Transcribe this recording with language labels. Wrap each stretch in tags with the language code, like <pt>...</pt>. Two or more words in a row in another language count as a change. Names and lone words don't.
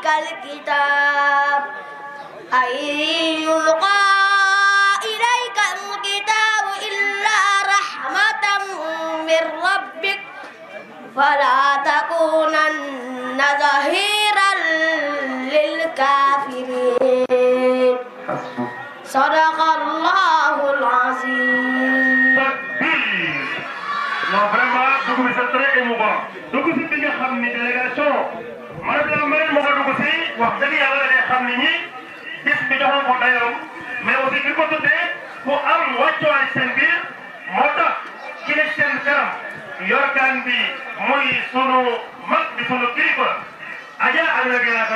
<ar>الكتاب أن يلقى إليك الكتاب إلا رحمة من ربك فلا تكونن ظهيرا للكافرين صدق الله العظيم.</ar> <fr>non vraiment</fr> <wo>dugg bi</wo> <fr>c'est très émouvant</fr> <wo>dugg si bi nga xam ni</wo> <fr>délégation madame la maire</fr> <wo>moo ko dugg si wax dëgg yàlla day xam ni ñi bis bi joxoon ko dayoom</wo> <fr>mais aussi</fr> <wo>bi ko tuddee ku am wàccuwaay seen biir moo tax ki nekk seen kanam yorgaan bi muy sunu mag di sunu kilifa Adja Amina Gueye laa koy</wo>